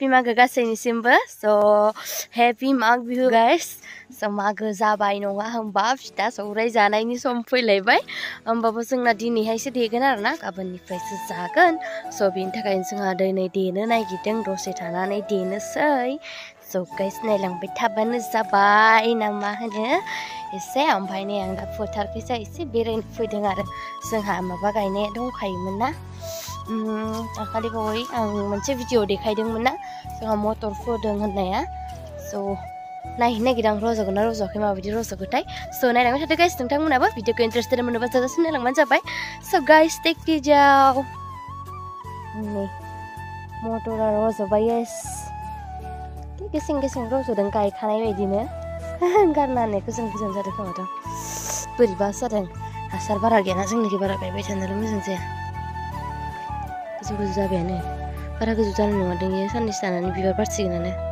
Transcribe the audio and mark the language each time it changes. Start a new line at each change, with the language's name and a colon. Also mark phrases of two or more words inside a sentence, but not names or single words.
Bodo: Mago गासैनिसिमबो
English: so happy Mag Bihu guys so
Bodo: मागो जाबाय नङा होमबा फिथा सौराय जानायनि सम फैलायबाय होमबाबो जोंना दिनैहायसो देगोन आरोना गाबोननिफ्रायसो जागोन so बेनि थाखायनो जोंहा दिनै देनो नागिरदों दसे थानानै देनोसै
English: so guys
Bodo: नायलांबाय थाबानो जाबाय ना मा होनो एसे ओमफ्राय नै आं दा फोथारखैजा एसे बेरायनो फैदों आरो जोंहा माबा गायनाया दंखायोमोन ना दाखालि बावै आं मोनसे भिडिअ देखायदोंमोन ना जोंहा मटर फोदों होननाया so नायहैनो नागिरदों आं रज'गोन ना रज'आखै माबायदि रज'गोथाय so नायलांबाय थादो गाइस नोंथांमोनाबो भिडिअखौ इन्टारेस्टेड मोनोबा जाजासिम नायलांबानो जाबाय
English: so guys take it
Bodo: जाव नै मटरा रज'बाय yes गेसें गेसें रज'दों गायखानाय बायदिनो गारना होनायखौ जों गोजान जादों खोमाथ' बोरैबासो जादों हासार बारा गैयाना जोंनिखै बारा गायबाय थानायल' मोजां जाया गोजौ गोजौ जाबायानो बारा गोजौ जानाय नङा दे साननैसो थानानै बिबार बारसिगोनानो